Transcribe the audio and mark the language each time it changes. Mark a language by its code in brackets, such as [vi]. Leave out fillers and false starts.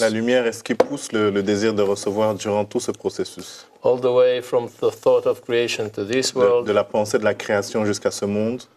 [fr] La lumière est ce qui pousse le désir de recevoir durant tout ce processus. [en] All the way from the thought of creation to this world. [fr] De la pensée de la création jusqu'à ce monde.